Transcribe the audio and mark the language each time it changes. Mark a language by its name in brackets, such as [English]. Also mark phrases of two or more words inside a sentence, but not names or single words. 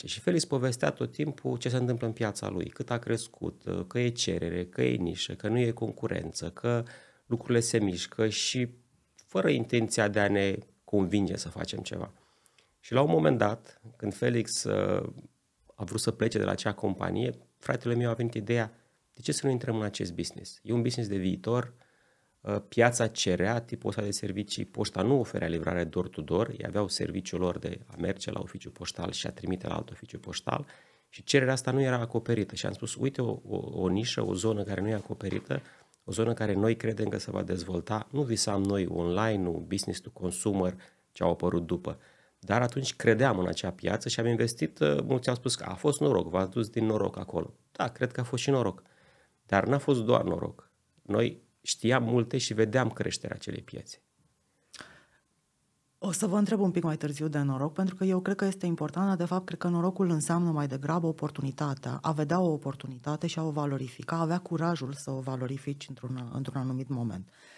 [Romanian] Și Felix povestea tot timpul ce se întâmplă în piața lui, cât a crescut, că e cerere, că e nișă, că nu e concurență, că lucrurile se mișcă și fără intenția de a ne convinge să facem ceva. Și la un moment dat, când Felix a vrut să plece de la acea companie, fratele meu a venit ideea, de ce să nu intrăm în acest business? E un business de viitor, piața cerea tipul ăsta de servicii, poșta nu oferea livrare door-to-door, ei aveau serviciul lor de a merge la oficiul poștal și a trimite la alt oficiu poștal și cererea asta nu era acoperită și am spus, uite o nișă, o zonă care nu e acoperită, o zonă care noi credem că se va dezvolta, nu visam noi online-ul, [English] business to consumer, [Romanian] ce au apărut după, dar atunci credeam în acea piață și am investit, mulți au spus că a fost noroc, v-ați dus din noroc acolo. Da, cred că a fost și noroc, dar n-a fost doar noroc. Noi știam multe și vedeam creșterea acelei piețe. O să vă întreb un pic mai târziu de noroc, pentru că eu cred că este important, dar de fapt cred că norocul înseamnă mai degrabă oportunitatea, a vedea o oportunitate și a o valorifica, a avea curajul să o valorifici într-un anumit moment.